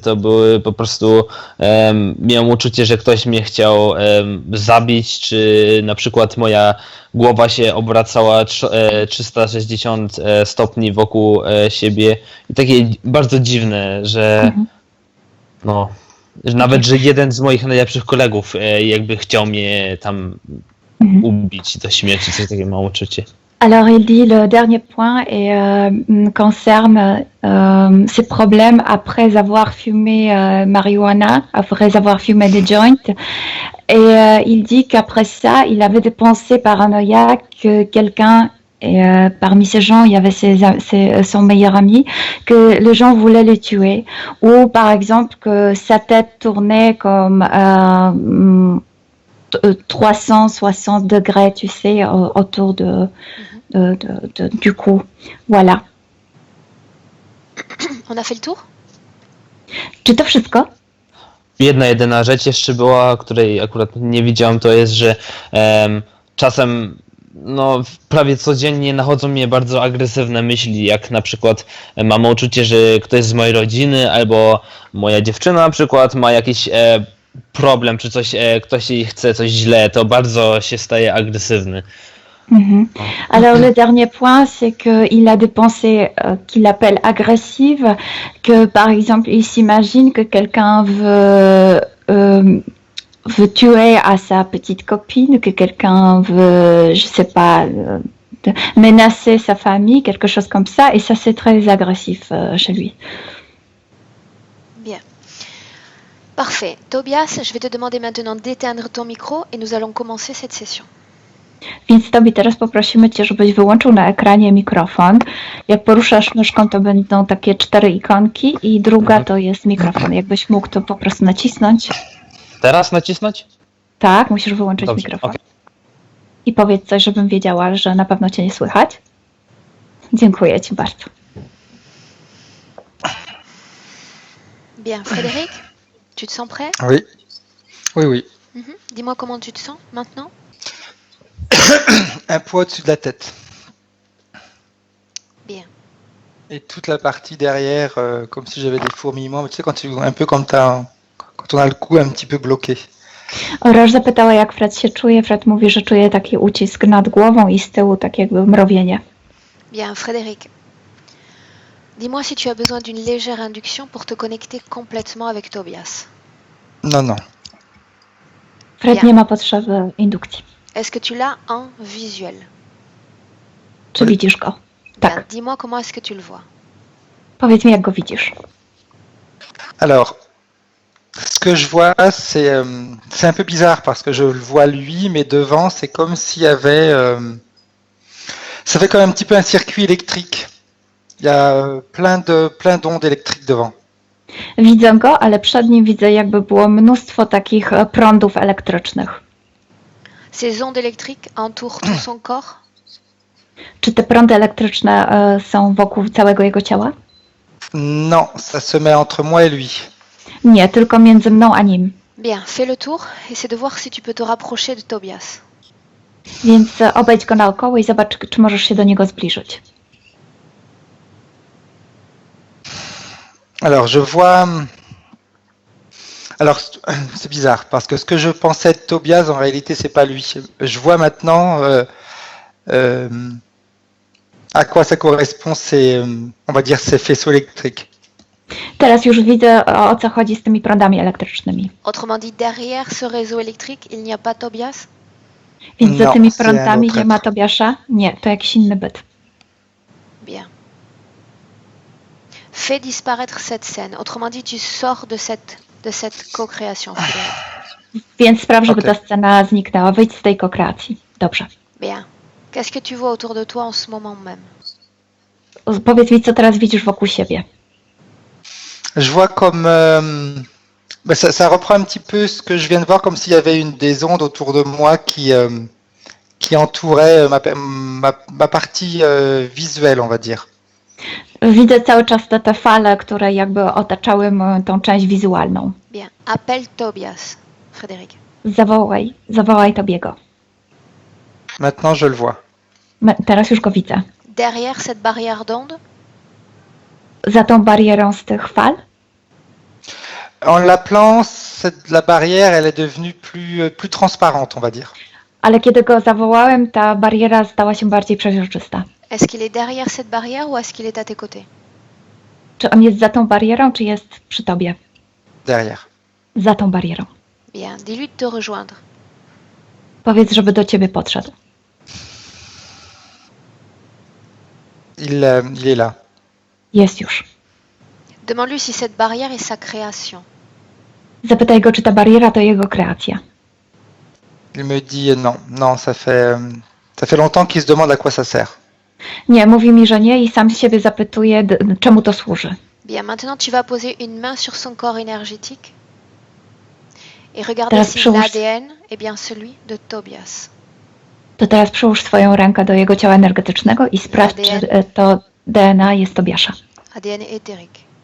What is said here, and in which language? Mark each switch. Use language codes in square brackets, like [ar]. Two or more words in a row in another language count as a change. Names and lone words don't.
[pl] To były po prostu miałem uczucie, że ktoś mnie chciał zabić, czy na przykład moja głowa się obracała 360 stopni wokół siebie i takie bardzo dziwne, że no, że nawet, że jeden z moich najlepszych kolegów jakby chciał mnie tam ubić do śmierci, coś takiego mam uczucie. [fr] Alors, il dit le dernier point concerne ses problèmes après avoir fumé marijuana, après avoir fumé des joints. Et il dit qu'après ça, il avait des pensées paranoïaques que quelqu'un, parmi ces gens, il y avait son meilleur ami, que les gens voulaient le tuer. Ou par exemple que sa tête tournait comme 360 degrés, tu sais, autour du cou. Voilà. On a fait le tour? [pl] Czy to wszystko? Jedna jedyna rzecz jeszcze była, której akurat nie widziałem, to jest, że czasem no prawie codziennie nachodzą mnie bardzo agresywne myśli, jak na przykład mam uczucie, że ktoś z mojej rodziny albo moja dziewczyna na przykład ma jakiś problem, czy coś, ktoś jej chce coś źle, to bardzo się staje agresywny. [fr] Alors le dernier point, c'est qu'il a des pensées qu'il appelle agressives, que par exemple il s'imagine que quelqu'un veut tuer à sa petite copine, que quelqu'un veut, je sais pas, menacer sa famille, quelque chose comme ça, et ça c'est très agressif chez lui. Bien. Parfait. Tobias, je vais te demander maintenant d'éteindre ton micro et nous allons commencer cette session. [pl] Więc Tobi, teraz poprosimy Cię, żebyś wyłączył na ekranie mikrofon. Jak poruszasz myszką, to będą takie 4 ikonki i druga to jest mikrofon. Jakbyś mógł to po prostu nacisnąć. Teraz nacisnąć? Tak, musisz wyłączyć mikrofon. okej. I powiedz coś, żebym wiedziała, że na pewno Cię nie słychać. Dziękuję Ci bardzo. [fr] Bien. Frédéric, tu te sens prêt? Oui. Oui, oui. Dis-moi comment tu te sens maintenant? Un poids au-dessus de la tête. Bien. Et toute la partie derrière, comme si j'avais des fourmillements. Mais tu sais, un peu comme quand on a le cou un petit peu bloqué. [pl] Roż zapytała, jak Fred się czuje. Fred mówi, że czuje taki ucisk nad głową i z tyłu tak jakby mrowienie. [fr] Bien, Frédéric. Dis-moi si tu as besoin d'une légère induction pour te connecter complètement avec Tobias. Non, non. Fred Bien. [pl] nie ma potrzeby indukcji. [fr] Est-ce que tu l'as en visuel? [pl] Czy widzisz go? [fr] Bien, [pl] Tak. [fr] dis-moi comment est-ce que tu le vois? [pl] Powiedz mi, jak go widzisz. [fr] Alors, ce que je vois, c'est un peu bizarre parce que je le vois lui, mais devant, c'est comme s'il y avait... ça fait comme un petit peu un circuit électrique. Il y a plein d'ondes électriques devant. [pl] Widzę go, ale przed nim widzę, jakby było mnóstwo takich prądów elektrycznych. [fr] Ces ondes électriques entourent tout son corps? [pl] Czy te prądy elektryczne są wokół całego jego ciała? [fr] Non, ça se met entre moi et lui. [pl] Nie, tylko między mną a nim. [fr] Bien, fais le tour, essaie de voir si tu peux te rapprocher de Tobias. [pl] Więc obejdź go naokoło i zobacz, czy możesz się do niego zbliżyć. [fr] Alors, je vois... Alors, c'est bizarre, parce que ce que je pensais de Tobias, en réalité, c'est pas lui. Je vois maintenant à quoi ça correspond, on va dire, ces faisceaux électriques. [pl] Teraz już widzę, o co chodzi z tymi prądami elektrycznymi. [fr] Autrement dit, derrière ce réseau électrique, il n'y a pas Tobias? [pl] Więc za [fr] No, [pl] tymi [fr] c'est un [pl] prądami [fr] autre [pl] nie ma [fr] être. [pl] Tobiasza? Nie, to jakiś inny byt. [fr] Bien. Fais disparaître cette scène. Autrement dit, tu sors de cette co-création, Frédéric. [pl] Więc spraw, żeby Okej. ta scena zniknęła. Wyjdź z tej kokreacji. Dobrze. [fr] Bien. Qu'est-ce que tu vois autour de toi en ce moment même? [pl] Powiedz mi, co teraz widzisz wokół siebie. [fr] Je vois comme... ça reprend un petit peu ce que je viens de voir, comme s'il y avait des ondes autour de moi qui entouraient ma partie visuelle, on va dire. [pl] Widzę cały czas te fale, które jakby otaczały tą część wizualną. [fr] Bien. Appelle Tobias, Frédéric. [pl] Zawołaj Tobiego. [fr] Maintenant, je le vois. [pl] Teraz już go widzę. [fr] Derrière cette barrière d'ondes, [pl] Za tą barierą z tych fal. [fr] En l'appelant, la barrière, elle est devenue plus transparente, on va dire. [pl] Ale kiedy go zawołałem, ta bariera stała się bardziej przeźroczysta. [fr] est-ce qu'il est derrière cette barrière ou est-ce qu'il est à tes côtés? [pl] Czy on jest za tą barierą, czy jest przy tobie? [fr] Derrière. [pl] Za tą barierą. [fr] Bien. Dis-lui de te rejoindre. [pl] Powiedz, żeby do ciebie podszedł. [fr] Il est là. [pl] Jest już. [fr] Demande-lui si cette barrière est sa création. [pl] Zapytaj go, czy ta bariera to jego kreacja. [fr] Il me dit non, ça fait longtemps qu'il se demande à quoi ça sert. [pl] Nie, mówi mi, że nie i sam siebie zapytuje, czemu to służy. [fr] Bien, maintenant tu vas poser une main sur son corps énergétique et regarder [pl] Teraz [fr] si [pl] przyłóż- [fr] l'ADN est bien celui de Tobias. [pl] To teraz przyłóż swoją rękę do jego ciała energetycznego i sprawdź, czy to DNA jest Tobiasza.